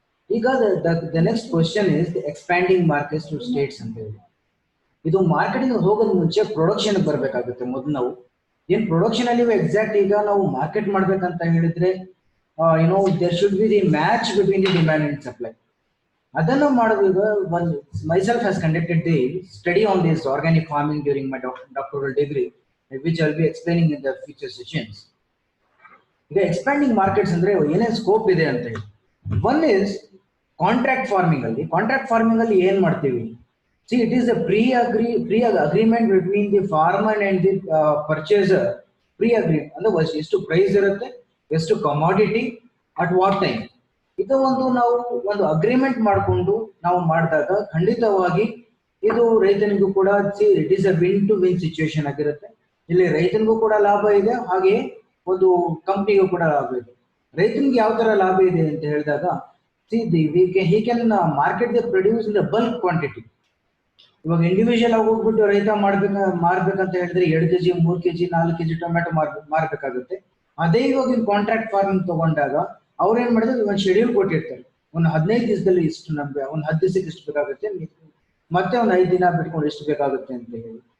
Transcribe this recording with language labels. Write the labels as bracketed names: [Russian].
[Kannada] ಈಗ [English] the next question is the expanding markets to states [Kannada] ಅಂತ ಹೇಳಿ. ಇದು ಮಾರ್ಕೆಟಿಂಗ್ ಹೋಗೋದ್ ಮುಂಚೆ ಪ್ರೊಡಕ್ಷನ್ ಬರ್ಬೇಕಾಗುತ್ತೆ. ಮೊದಲು ನಾವು ಏನ್ ಪ್ರೊಡಕ್ಷನ್ ಅಲ್ಲಿ ಎಕ್ಸಾಕ್ಟ್ ಈಗ ನಾವು ಮಾರ್ಕೆಟ್ ಮಾಡ್ಬೇಕಂತ ಹೇಳಿದ್ರೆ [English] there should be the match between the demand and supply. [Kannada] ಅದನ್ನು ಮಾಡೋದು [English] myself has conducted the study on this organic farming during my doctoral degree which I'll be explaining in the future sessions. [Kannada] ಈಗ expanding markets ಅಂದ್ರೆ ಏನೇನು scope ಇದೆ ಅಂತ ಹೇಳಿ. [English] one is contract farming [Kannada] ಅಲ್ಲಿ ಏನ್ ಮಾಡ್ತೀವಿ? [English] See it is a pre agreement between the farmer and the purchaser. [Kannada] Pre agri ಅಂದ್ರೆ ಎಷ್ಟು ಪ್ರೈಸ್ ಇರುತ್ತೆ, ಎಷ್ಟು ಕಮಾಡಿಟಿ, [English] At what time. [Kannada] ಇದು ನಾವು ಒಂದು ಅಗ್ರಿಮೆಂಟ್ ಮಾಡಿಕೊಂಡು ನಾವು ಮಾಡಿದಾಗ ಖಂಡಿತವಾಗಿ ಇದು ರೈತನಿಗೂ ಕೂಡ [English] it is a win to win situation [Kannada] ಆಗಿರುತ್ತೆ. ಇಲ್ಲಿ ರೈತನಿಗೂ ಕೂಡ ಲಾಭ ಇದೆ, ಹಾಗೆ ಒಂದು ಕಂಪ್ನಿಗೂ ಕೂಡ ಲಾಭ ಇದೆ. ರೈತನಿಗೆ ಯಾವ ತರ ಲಾಭ ಇದೆ ಅಂತ ಹೇಳಿದಾಗ, [English] he can market the produce in the bulk quantity. [Kannada] ಇವಾಗ ಇಂಡಿವಿಜುವಲ್ ಆಗಿ ಹೋಗ್ಬಿಟ್ಟು ರೈತ ಮಾರ್ಬೇಕಂತ ಹೇಳಿದ್ರೆ 2 kg 3 kg 4 kg ಟೊಮೆಟೊ ಮಾರ್ಬೇಕಾಗುತ್ತೆ. ಅದೇ ಇವಾಗ ಕಾಂಟ್ರಾಕ್ಟ್ ಫಾರ್ಮಿಂಗ್ ತಗೊಂಡಾಗ ಅವ್ರು ಏನ್ ಮಾಡಿದ್ರೆ ಒಂದು ಶೆಡ್ಯೂಲ್ ಕೊಟ್ಟಿರ್ತಾರೆ, ಒಂದು 15 ದಿವಸದಲ್ಲಿ ಇಷ್ಟು ನಮ್ಗೆ, ಒಂದು 10 ದಿವಸಕ್ಕೆ ಇಷ್ಟು ಬೇಕಾಗುತ್ತೆ, ಮತ್ತೆ ಒಂದು 5 ದಿನ ಬಿಟ್ಕೊಂಡು ಎಷ್ಟು ಬೇಕಾಗುತ್ತೆ ಅಂತ ಹೇಳಿ.